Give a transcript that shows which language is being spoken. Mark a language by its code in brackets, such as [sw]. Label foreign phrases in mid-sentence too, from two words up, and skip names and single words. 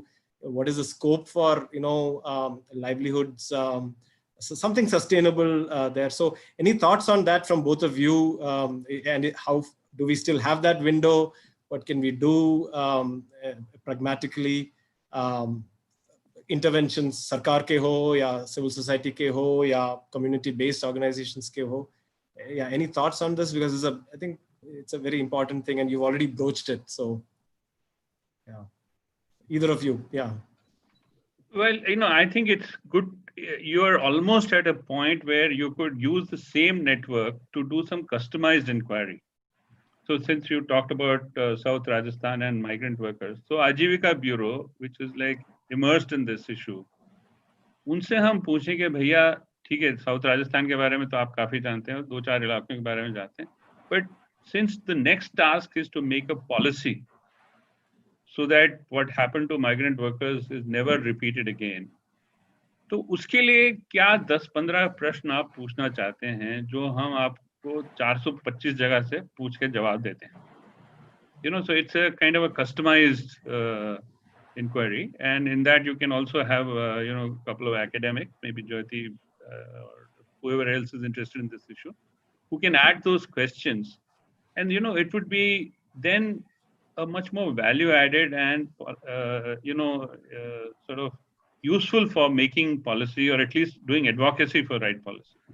[en] What is the scope for, livelihoods, so something sustainable there. So any thoughts on that from both of you? And how do we still have that window? What can we do pragmatically? [hi] Interventions, सरकार के हो, या [en] civil society [hi] के हो, या [en] community-based organizations [hi] के हो. [en] Yeah, any thoughts on this? Because I think it's a very important thing, and you've already broached it. So, yeah, either of you, yeah. Well, I think it's good. You are almost at a point where you could use the same network to do some customized inquiry. So since you talked about South Rajasthan and migrant workers, so Ajivika Bureau, which is like immersed in this issue, [hi] उनसे हम पूछें कि भैया ठीक है, साउथ राजस्थान के बारे में तो आप काफी जानते हैं, 2-4 इलाकों के बारे में जानते हैं, [en] but since the next task is to make a policy so that what happened to migrant workers is never repeated again, [hi] तो उसके लिए क्या 10-15 प्रश्न आप पूछना चाहते हैं जो हम आपको को 425 जगह से पूछ के जवाब देते हैं. [en] So it's a kind of a customized inquiry, and in that you can also have a couple of academics, maybe Jyoti or whoever else is interested in this issue, who can add those questions, and it would be then a much more value added and sort of useful for making policy, or at least doing advocacy for right policy.